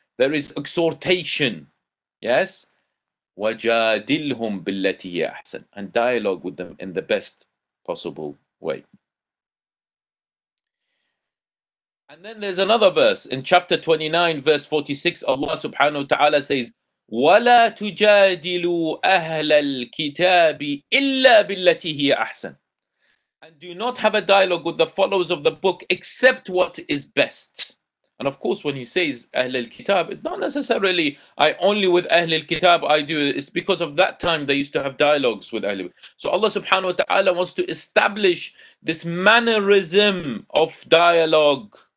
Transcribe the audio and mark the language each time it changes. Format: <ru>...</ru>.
<en>There is exhortation. Yes.</en> <ar>وَجَادِلْهُمْ بِالَّتِي هِيَ أَحْسَنُ.</ar> <en>And dialogue with them in the best possible way. And then there's another verse in chapter 29, verse 46.</en> <ar>Allah subhanahu wa ta'ala says, وَلَا تُجَادِلُوا أَهْلَ الْكِتَابِ إِلَّا بِالَّتِي هِيَ أَحْسَنُ.</ar> <en>And do not have a dialogue with the followers of the book except what is best. And of course, when he says Ahl al-Kitab, it's not necessarily I only with Ahl al-Kitab I do it. It's because of that time they used to have dialogues with Ahl al-Kitab. So Allah subhanahu wa ta'ala wants to establish this mannerism of dialogue.</en>